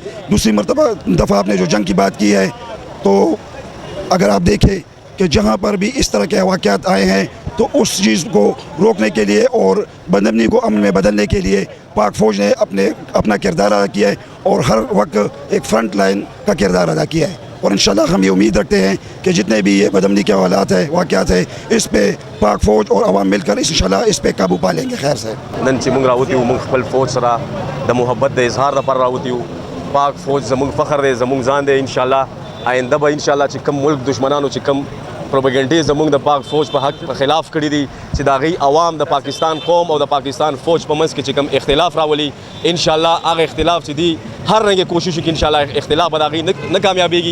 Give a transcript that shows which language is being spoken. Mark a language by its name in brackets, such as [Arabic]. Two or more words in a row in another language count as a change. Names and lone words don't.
[Urdu] دوسری دفعہ آپ نے جو جنگ کی بات کی ہے، تو اگر آپ دیکھیں کہ جہاں پر بھی اس طرح کے واقعات آئے ہیں تو اس چیز کو روکنے کے لیے اور بدامنی کو امن میں بدلنے کے لیے پاک فوج نے اپنا کردار ادا کیا ہے اور ہر وقت ایک فرنٹ لائن کا کردار ادا کیا ہے، اور انشاءاللہ ہم یہ امید رکھتے ہیں کہ جتنے بھی یہ بدامنی کے حالات ہیں واقعات ہیں اس پہ پاک فوج اور عوام مل کر انشاءاللہ اس پہ قابو پا لیں گے۔ خیر سے [Pashto] نن چې موږ راوتی یو موږ خپل فوج سره د محبت د اظهار لپاره راوتی یو، پاک فوج زموږ فخر دی، زموږ ځان دی، انشاءالله آینده به انشاءالله چې کم ملک دشمنانو چې کم پروپیګنډې زموږ د پاک فوج په حق په خلاف کړي دي چې د هغوی عوام د پاکستان قوم او د پاکستان فوج په منځ کې چې کم اختلاف راولي، انشاءالله هغه اختلاف چې دی هر رنګه کوشش وکړي انشاءالله اختلاف به د هغوی نه کامیابېږي۔